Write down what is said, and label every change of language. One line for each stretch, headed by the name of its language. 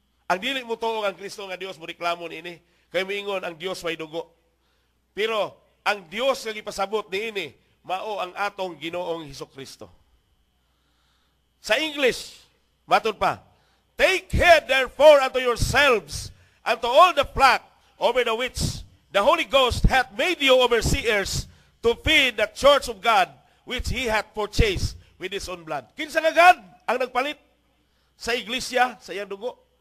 Cebuano: Ang dili mo tuo ang Kristo nga Dios mo reklamo niini kay moingon ang Dios way dugo. Pero ang Dios nga gipasabot niini mao ang atong Ginoong Hesukristo. Sa English, matod pa,
English: take heed therefore unto yourselves and to all the flock over the which the Holy Ghost hath made you overseers to feed the church of God which He hath purchased with His own blood.
Cebuano: Kinsa nga God ang nagpalit sa iglesia, sa iyang dugo?